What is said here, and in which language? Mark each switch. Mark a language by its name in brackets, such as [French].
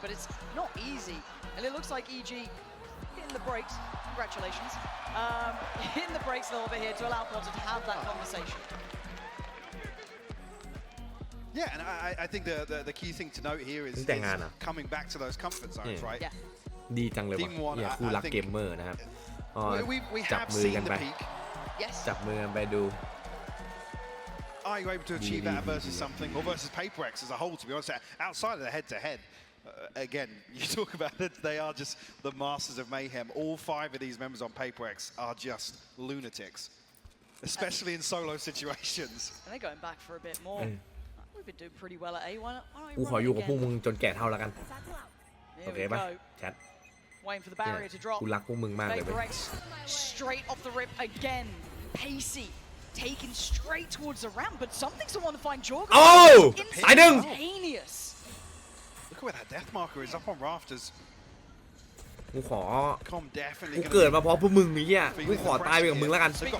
[English] But it's not easy. And it looks like EG hitting the brakes. Congratulations. Hitting the brakes a little bit here to allow Potter to have that conversation. Yeah, and I think the key thing to note here is coming back to those comfort zones, right? Yeah. [Thai] ดีจังเลยวะเนี่ยคู่รักเกมเมอร์นะครับจับมือกันไปจับมือกันไปดู [English] Are you able to achieve that versus something, or versus PRX as a whole? To be honest, outside of the head-to-head, again, you talk about it. They are just the masters of mayhem. All 5 of these members on PRX are just lunatics, especially in solo situations. And they're going back for a bit more. We've been doing pretty well at A. Why not [Thai] กูขออยู่กับพวกมึงจนแก่เท่าแล้วกันโอเคป่ะแชท [English] Waiting for the barrier to drop. [Thai] กูรักพวกมึงมากเลย [English] PRX straight off the rip again. Pacey taken straight towards the ramp, but something's the one to find Jorgamo. Oh! Instantaneous. Look at where that death marker is up on rafters. [Thai] กูขอกูเกิดมาเพราะพวกมึงนี่อ่ะกูขอตายไปกับมึงแล้วกัน